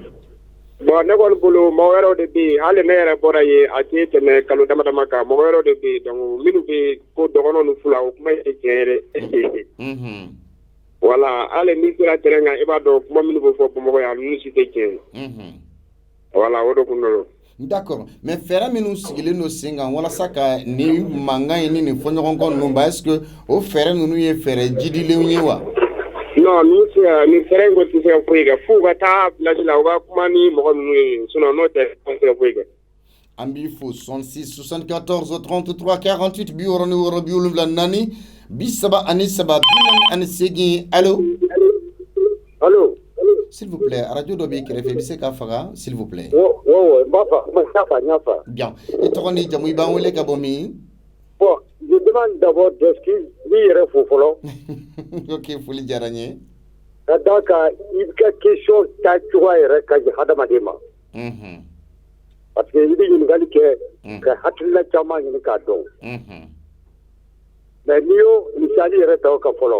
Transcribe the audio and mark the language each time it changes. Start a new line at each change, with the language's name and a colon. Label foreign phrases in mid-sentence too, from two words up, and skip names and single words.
Bambara: Bon ne kɔni bolo mɔgɔ wɛrɛw de bɛ yen hali ne yɛrɛ bɔra yen a tɛ tɛmɛ kalo dama dama kan mɔgɔ wɛrɛw de bɛ yen donc minnu bɛ ko dɔgɔnɔw ni fula o kuma ye tiɲɛ yɛrɛ. Voilà hali n'i sera terrain kan i b'a dɔn kuma minnu bɛ fɔ Bamakɔ yan ninnu si tɛ tiɲɛ ye. Voilà o de kun don.
French: D'accord mais
Bambara: fɛɛrɛ minnu sigilen don sen kan walasa ka ni mankan ye ni nin fɔɲɔgɔnkɔ ninnu ba
French: est-ce que
Bambara: o fɛɛrɛ ninnu ye fɛɛrɛ jidilenw ye wa? Non ni fɛɛrɛ in kɔni tɛ se ka foyi kɛ f'u ka taa village la u ka kuma ni mɔgɔ ninnu ye sinon n'o tɛ an tɛ se ka foyi kɛ. An b'i fo 66 74 33 48 64 73 allô? Allô?
French: S'il vous plaît,
Bambara: radio dɔ b'i kɛrɛfɛ i bɛ se k'a faga
French: s'il vous plaît.
Bambara: n b'a fa. Bien. I tɔgɔ ni jamu i b'an wele ka bɔ min?
French: Bon, je demande d'abord d'excuses
Bambara: n'i yɛrɛ fo fɔlɔ. Ok, foli diyara n ye. Ka d'a kan i ka question taacogoya yɛrɛ ka ɲi hadamaden ma.
French: Parce que
Bambara: i bɛ ɲininkali kɛ ka hakilina caman ɲini k'a dɔn. Mais n'i y'o misali yɛrɛ ta o kan fɔlɔ.